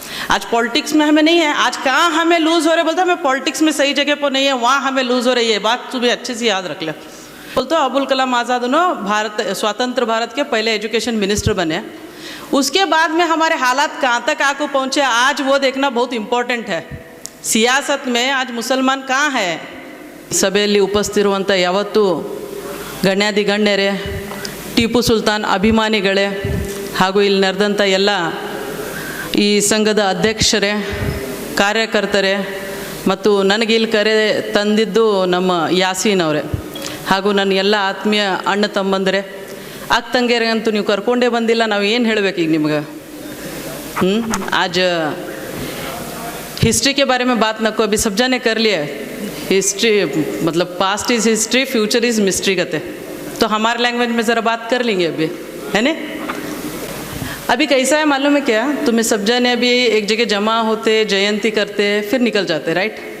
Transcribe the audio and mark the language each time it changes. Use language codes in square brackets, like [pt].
[hi] आज पॉलिटिक्स में हमें नहीं है, आज कहाँ हमें लूज हो रहे, बोलते हमें पॉलिटिक्स में सही जगह पर नहीं है, वहाँ हमें लूज हो रही है। बात तुम्हें अच्छे से याद रख ले। बोलते अबुल कलाम आज़ाद भारत स्वतंत्र भारत के पहले एजुकेशन मिनिस्टर बने। उसके बाद में हमारे हालात कहाँ तक आके पहुँचे आज वो देखना बहुत इम्पोर्टेंट है। सियासत में आज मुसलमान कहाँ है? [kn] ಸಭೆಯಲ್ಲಿ ಉಪಸ್ಥಿತಿರುವಂಥ ಯಾವತ್ತೂ ಗಣ್ಯಾದಿ ಗಣ್ಯರೇ, ಟಿಪ್ಪು ಸುಲ್ತಾನ್ ಅಭಿಮಾನಿಗಳೇ ಹಾಗೂ ಇಲ್ಲಿ ನಡೆದಂಥ ಎಲ್ಲ ಈ ಸಂಘದ ಅಧ್ಯಕ್ಷರೇ, ಕಾರ್ಯಕರ್ತರೇ ಮತ್ತು ನನಗೆ ಇಲ್ಲಿ ಕರೆ ತಂದಿದ್ದು ನಮ್ಮ ಯಾಸೀನ್ ಅವರೇ ಹಾಗೂ ನನ್ನ ಎಲ್ಲ ಆತ್ಮೀಯ ಅಣ್ಣ ತಮ್ಮಂದರೆ, ಅಕ್ಕ ತಂಗಿಯರಿಗಂತೂ ನೀವು ಕರ್ಕೊಂಡೇ ಬಂದಿಲ್ಲ, ನಾವು ಏನು ಹೇಳಬೇಕು ಈಗ ನಿಮ್ಗೆ? [hi] आज हिस्ट्री के बारे में बात न को, अभी सब जाने कर लिए। हिस्ट्री मतलब [en] past is history, future is mystery [hi] कहते, तो हमारे लैंग्वेज में ज़रा बात कर लेंगे अभी, है ना। अभी कैसा है मालूम है क्या, तुम्हें सब जने अभी एक जगह जमा होते, जयंती करते, फिर निकल जाते, राइट।